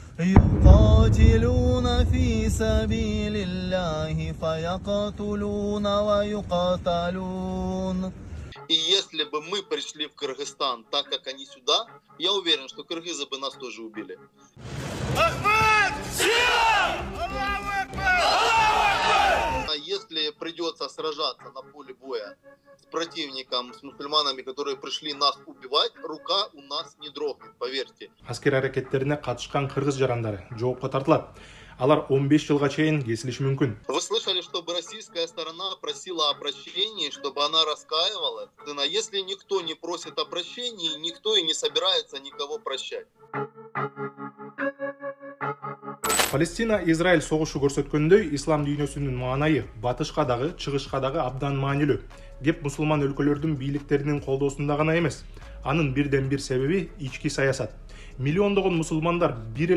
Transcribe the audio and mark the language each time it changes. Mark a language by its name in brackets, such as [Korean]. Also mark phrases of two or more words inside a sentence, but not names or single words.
[Arabic] يقاتلون في سبيل الله فيقتلون ويقتلون. [Russian] И если бы мы пришли в Кыргызстан так, как они сюда, я уверен, что кыргызы бы нас тоже убили. А если придется сражаться на поле боя с противником, с мусульманами, которые пришли нас убивать, рука у нас не дрогнет, поверьте. [Kyrgyz] Аскер аракеттерине катышкан кыргыз жарандары жоопко тартылат. Алар 15 жылга чейин кесилиши мүмкүн. [Russian] Вы слышали, чтобы российская сторона просила о прощении, чтобы она раскаивалась? А если никто не просит о прощении, никто и не собирается никого прощать. [Kyrgyz] Палестина-Израиль согушу көрсөткөндөй, ислам дүйнөсүнүн маанайы батышка дагы, чыгышка дагы абдан маанилүү. Кеп мусулман өлкөлөрдүн бийликтеринин колдоосунда гана эмес. Анын бирден бир себеби ички саясат. Миллиондогон мусулмандар бир эле